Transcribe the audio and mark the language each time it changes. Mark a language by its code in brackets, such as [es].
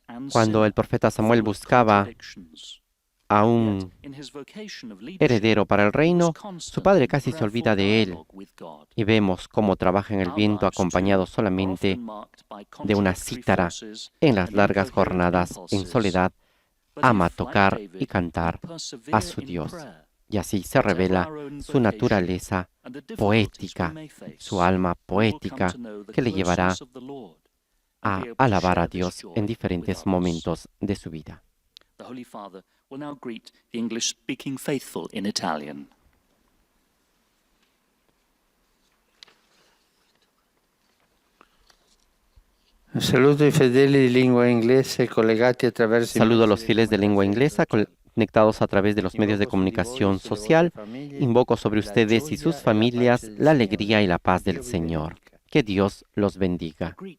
[es] cuando el profeta Samuel buscaba a un heredero para el reino, su padre casi se olvida de él, y vemos cómo trabaja en el viento acompañado solamente de una cítara en las largas jornadas en soledad, ama tocar y cantar a su Dios. Y así se revela su naturaleza poética, su alma poética, que le llevará a alabar a Dios en diferentes momentos de su vida. [en] The Holy Father will now greet the English-speaking faithful in Italian. [it] Saludo i fedeli di lingua inglese collegati attraverso [es] Saludo a los fieles de lengua inglesa conectados a través de los medios de comunicación social. Invoco sobre ustedes y sus familias la alegría y la paz del Señor. Que Dios los bendiga.